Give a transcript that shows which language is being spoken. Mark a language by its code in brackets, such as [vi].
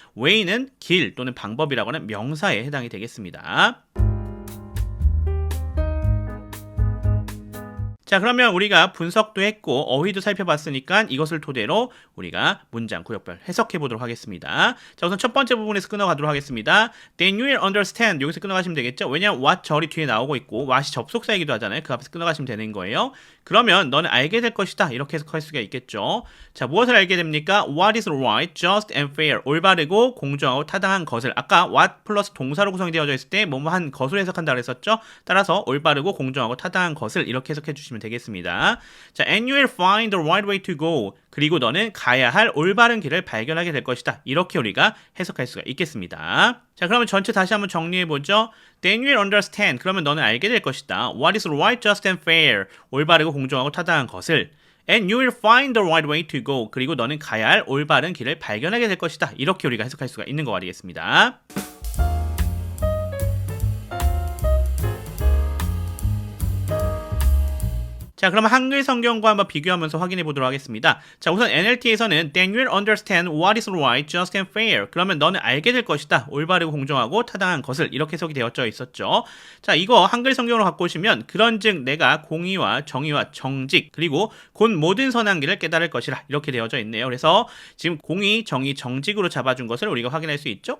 [ko] way는 길 또는 방법이라고 하는 명사에 해당이 되겠습니다. 자, 그러면 우리가 분석도 했고 어휘도 살펴봤으니까 이것을 토대로 우리가 문장 구역별 해석해 보도록 하겠습니다. 자, 우선 첫 번째 부분에서 끊어가도록 하겠습니다. [en] Then you will understand [ko] 여기서 끊어가시면 되겠죠. 왜냐면 what 절이 뒤에 나오고 있고 what이 접속사이기도 하잖아요. 그 앞에서 끊어가시면 되는 거예요. 그러면 너는 알게 될 것이다 이렇게 해석할 수가 있겠죠. 자, 무엇을 알게 됩니까? [en] What is right, just and fair [ko] 올바르고 공정하고 타당한 것을 아까 what 플러스 동사로 구성이 되어져 있을 때 뭐뭐 한 것으로 해석한다고 했었죠. 따라서 올바르고 공정하고 타당한 것을 이렇게 해석해 주시면 되겠습니다. 자, [en] and you will find the right way to go [ko] 그리고 너는 가야 할 올바른 길을 발견하게 될 것이다. 이렇게 우리가 해석할 수가 있겠습니다. 자, 그러면 전체 다시 한번 정리해보죠. [en] Then you will understand. [ko] 그러면 너는 알게 될 것이다. [en] What is right, just and fair. [ko] 올바르고 공정하고 타당한 것을. [en] And you will find the right way to go. [ko] 그리고 너는 가야 할 올바른 길을 발견하게 될 것이다. 이렇게 우리가 해석할 수가 있는 거 아니겠습니다. 자, 그럼 한글 성경과 한번 비교하면서 확인해 보도록 하겠습니다. 자, 우선 NLT에서는 [en] Then you'll understand what is right, just and fair. [ko] 그러면 너는 알게 될 것이다. 올바르고 공정하고 타당한 것을 이렇게 해석이 되어져 있었죠. 자, 이거 한글 성경으로 갖고 오시면 그런즉 내가 공의와 정의와 정직 그리고 곧 모든 선한 길을 깨달을 것이라 이렇게 되어져 있네요. 그래서 지금 공의, 정의, 정직으로 잡아준 것을 우리가 확인할 수 있죠.